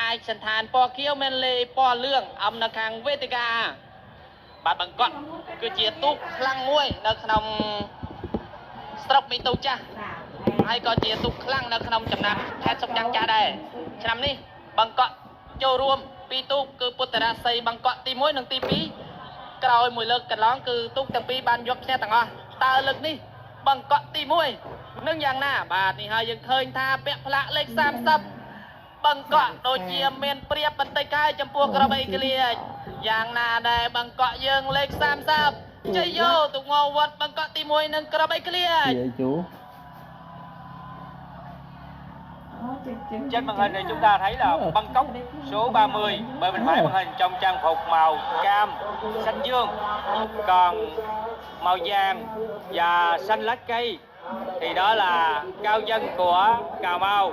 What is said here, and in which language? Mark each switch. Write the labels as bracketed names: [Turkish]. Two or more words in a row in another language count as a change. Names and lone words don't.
[Khmer] ឯកសន្តានពណ៌ខៀវមានលេខពណ៌លឿងអំនៅខាងវេទិកាបាទបឹងកក់គឺជាទូកខ្លាំងមួយនៅក្នុងស្រុកមីទូចាស់ហើយក៏ជាទូកខ្លាំងនៅក្នុងចំណាត់ខេត្តសុកយ៉ាងចាស់ដែរឆ្នាំនេះបឹងកក់ចូលរួមពីរទូកគឺពុទ្ធរាសីបឹងកក់ទី1និងទី2ក្រោយមួយលើកកន្លងគឺទូកទាំងពីរបានយកឈ្នះទាំងអស់តើលើកនេះបឹងកក់ទី1នឹងយ៉ាងណាបាទនេះហើយយើងឃើញថាពាក់ផ្លាកលេខ 30បឹងកក់ដូចជាមានព្រៀបបន្តិចហើយចំពោះក្របីក្លៀកយ៉ាងណាដែរបឹងកក់យើងលេខ30ជ័យយោទូកងវត្តបឹងកក់ទី1និងក្របីក្លៀក [Vietnamese] Trên màn hình này chúng ta thấy là Bangkok số 30 bên phải màn hình trong trang phục màu cam xanh dương, còn màu vàng và xanh lá cây thì đó là Cao Dân của Cà Mau.